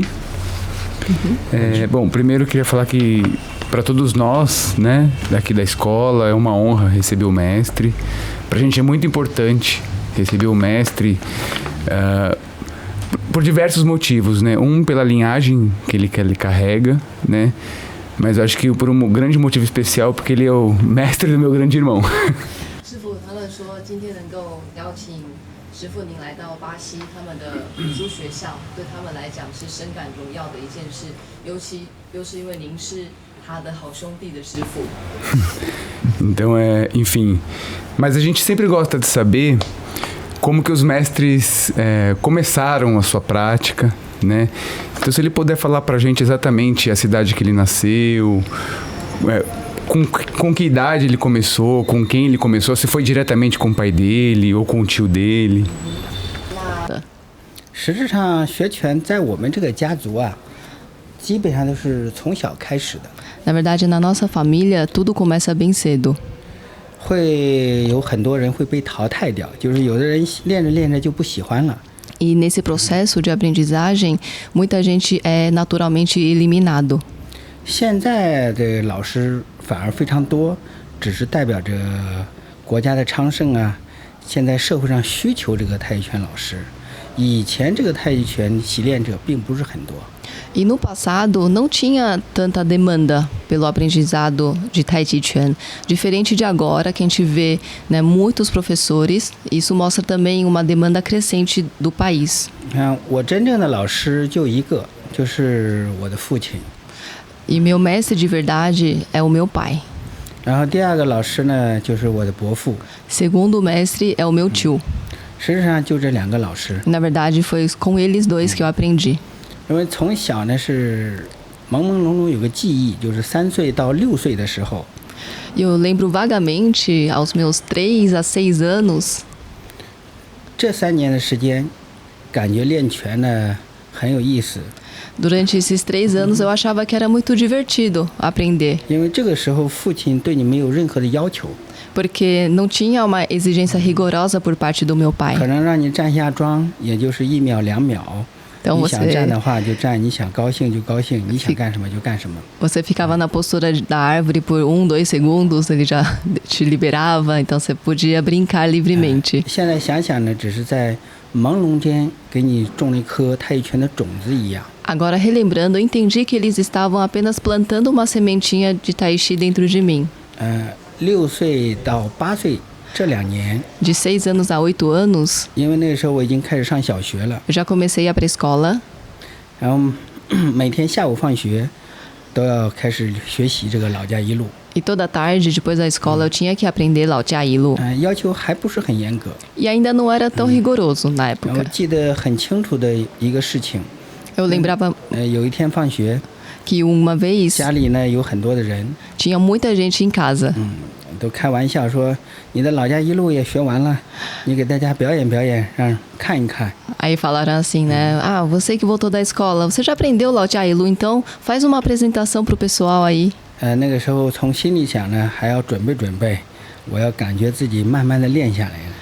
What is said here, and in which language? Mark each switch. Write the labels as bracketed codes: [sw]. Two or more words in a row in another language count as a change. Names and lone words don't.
[pt] Bom, primeiro eu queria falar que para todos nós, né, daqui da escola, é uma honra receber o mestre. Pra gente é muito importante receber o mestre por diversos motivos, né? Um, pela linhagem que ele carrega, né? Mas eu acho que por um grande motivo especial, porque ele é o mestre do meu grande irmão. [zh] 师父他们说今天能够邀请师父您来到巴西他们的武术学校，对他们来讲是深感荣耀的一件事，尤其又是因为您是他的好兄弟的师父。 [pt] Então, enfim. Mas a gente sempre gosta de saber como que os mestres começaram a sua prática, né? Então, se ele puder falar pra gente exatamente a cidade que ele nasceu, com que idade ele começou, com quem ele começou, se foi diretamente com o pai dele ou com o tio dele? [zh] 实质上学拳在我们这个家族啊，基本上都是从小开始的。 [pt] Na verdade, na nossa família, tudo começa bem cedo. [zh] 会有很多人会被淘汰掉，就是有的人练着练着就不喜欢了。 [pt] E nesse processo de aprendizagem, muita gente é naturalmente eliminado. [zh] 现在的老师反而非常多，只是代表着国家的昌盛啊。现在社会上需求这个太极拳老师，以前这个太极拳习练者并不是很多。 [pt] E no passado não tinha tanta demanda pelo aprendizado de Tai Chi Chuan, diferente de agora que a gente vê, né, muitos professores. Isso mostra também uma demanda crescente do país. [zh] 我真正的老师就一个，就是我的父亲。 [pt] E meu mestre de verdade é o meu pai. [zh] 然后第二个老师呢，就是我的伯父。 [pt] Segundo mestre é o meu tio. [zh] 实际上就这两个老师。 [pt] Na verdade, foi com eles dois que eu aprendi. [zh] 因为从小呢是朦朦胧胧有个记忆，就是3岁到6岁的时候， [pt] Eu lembro vagamente, aos meus 3 a 6 anos, [zh] 这3年的时间，感觉练拳呢很有意思， [pt] durante esses 3 anos eu achava que era muito divertido aprender, [zh] 因为这个时候父亲对你没有任何的要求， [pt] porque não tinha uma exigência rigorosa por parte do meu [zh] 可 [pt] pai. [zh] 能让你站下桩，也就是1秒2秒。 [pt] Então [zh] 你想站 [pt] você, [zh] 的话就站，你想高兴就高兴，你想干什么就干什么。 [pt] você ficava na postura da árvore por 1, 2 segundos, ele já te liberava, então você podia brincar livremente. [zh] 现在想想呢，只是在朦胧间给你种了一颗太极拳的种子一样。 [pt] Agora, relembrando, eu entendi que eles estavam apenas plantando uma sementinha de Tai Chi dentro de mim. [zh] 6 岁到8岁这2年， [pt] De 6 anos a 8 anos, [zh] 因为那个时候我已经开始上小学了， [pt] eu já comecei a ir para a escola. [zh] 然后每天下午放学都要开始学习这个老家一路， [pt] E toda tarde, depois da escola, eu tinha que aprender Lao Jia Yilu. [zh] 要求还不是很严格。 [pt] E ainda não era tão rigoroso na [zh] 然后 [pt] época. [zh] 记得很清楚的一个事情， [pt] Eu lembrava [zh] 有一天放学， [pt] que uma vez [zh] 家里呢有很多的人， [pt] tinha muita gente em casa. [zh] 都开玩笑说你的老家一路也学完了，你给大家表演表演，让看一看。 [pt] Aí falaram assim, né? Ah, você que voltou da escola, você já aprendeu Lao Jia Yilu, então faz uma apresentação pro pessoal aí. [zh] 那个时候从心里想呢，还要准备，我要感觉自己慢慢的练下来了。